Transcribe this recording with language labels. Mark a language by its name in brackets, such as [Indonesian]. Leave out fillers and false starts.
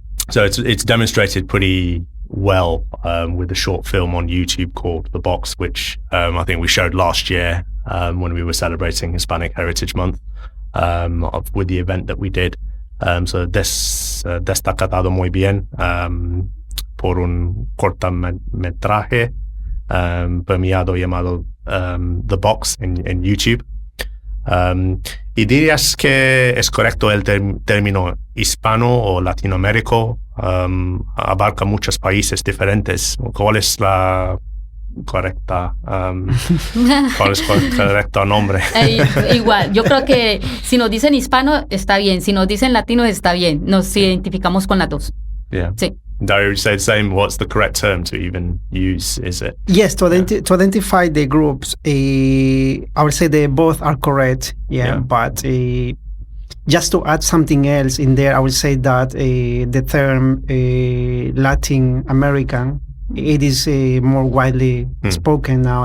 [English] So it's demonstrated pretty well with a short film on YouTube called The Box, which I think we showed last year when we were celebrating Hispanic Heritage Month with the event that we did. So [Spanish] destacado muy bien por un cortometraje premiado llamado The Box en YouTube. ¿Y dirías que es correcto el término hispano o latinoamérico? Abarca muchos países diferentes. ¿Cuál es la correcta cuál es el correcto nombre? Igual, yo creo que si nos dicen hispano está bien, si nos dicen latino está bien, nos identificamos con las dos. [English] Yeah. [Spanish] Sí. [English] Dario, you say the same. What's the correct term to even use? Is it? Yes, to identify the groups, I would say they both are correct. Yeah. But just to add something else in there, I would say that the term Latin American, it is more widely spoken now.